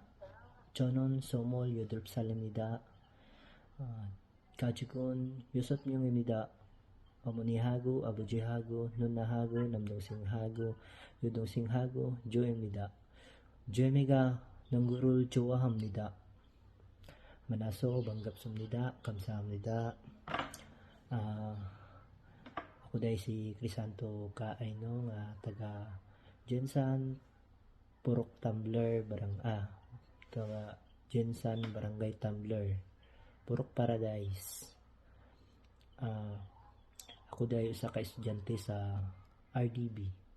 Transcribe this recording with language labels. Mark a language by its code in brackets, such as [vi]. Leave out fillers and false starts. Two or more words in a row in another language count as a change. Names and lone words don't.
[ko] 저는 28살입니다. 가족은 6명입니다. 어머니하고 아버지하고 누나하고 남동생하고 여동생하고 조입니다. 조미가 농구를 좋아합니다. 만나서 반갑습니다. 감사합니다. [hil] Ako dahil si Crisanto Kaaino nga taga Jensan Purok Tumbler taga Jensan Barangay Tumbler Purok Paradise. Ako dahil isa ka estudyante sa RDB.